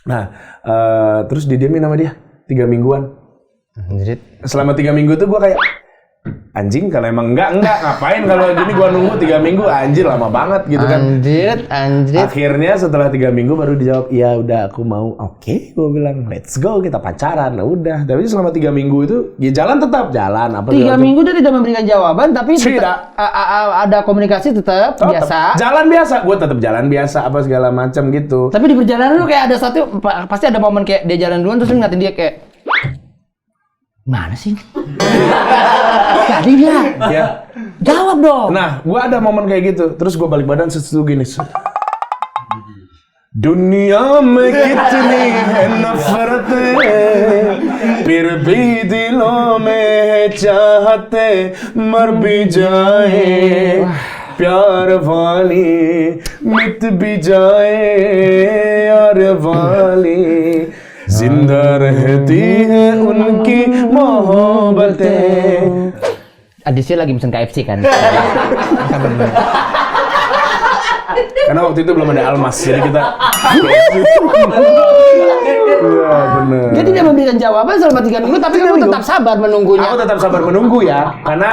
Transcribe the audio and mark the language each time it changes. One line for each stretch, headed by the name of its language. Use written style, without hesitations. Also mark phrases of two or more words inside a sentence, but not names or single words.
Indonesian: Nah, terus didiemin sama dia 3 mingguan. Anjrit. Selama 3 minggu tuh gue kayak anjing kalau emang enggak ngapain kalau gini gue nunggu 3 minggu anjir lama banget gitu kan. Anjrit. Akhirnya setelah 3 minggu baru dijawab iya udah aku mau. Oke, gue bilang
English: let's go
Indonesian: kita pacaran. Nah udah. Tapi selama 3 minggu itu ya tetap jalan apa 3 minggu dia tidak memberikan jawaban tapi tidak ada komunikasi tetap biasa. Jalan biasa, gue tetap jalan biasa apa segala macam gitu. Tapi di perjalanan lu kayak ada satu pasti ada momen kayak dia jalan duluan terus lu ngeliatin dia kayak mana sih? Tadi dia. Ya. Jawab dong. Nah, gue ada momen kayak gitu. Terus gue balik badan sesuatu gini.
Hindi: दुनिया में कितनी है नफरतें फिर भी दिलों में है चाहते मर भी जाए प्यार वाली मिट भी जाए यार वाली जिंदा रहती है उनकी मोहब्बतें.
Indonesian: Adisnya lagi pesen KFC kan? Karena waktu itu belum ada Almas, jadi kita. Iya benar. Dia tidak memberikan jawaban selama 3 minggu, tapi kamu tetap sabar menunggunya. Aku tetap sabar menunggu ya, karena